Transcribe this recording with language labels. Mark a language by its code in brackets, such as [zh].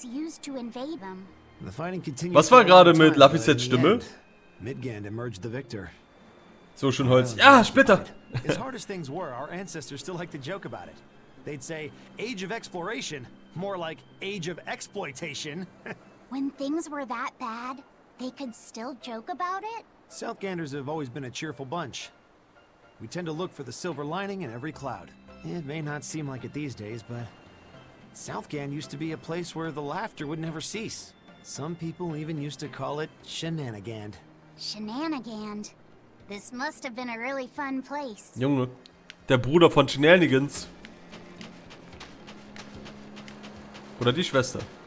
[de] Was war gerade mit Lafisets Stimme? [en] Midgan emerged the victor. [de] So schön Holz. Ja, Splitter! [en] As hard as things were, our ancestors still like to joke about it. They'd say, age of exploration, more like age of exploitation. When things were that bad, they could still joke about it? Southganders have always been a cheerful bunch. We tend to look for the silver lining in every cloud. It may not seem like it these days, but Southgan used to be a place where the laughter would never cease. Some people even used to call it Shenanigand. Shenanigand. This must have been a really fun place. [de] Junge, der Bruder von Shenanigans. Oder die Schwester.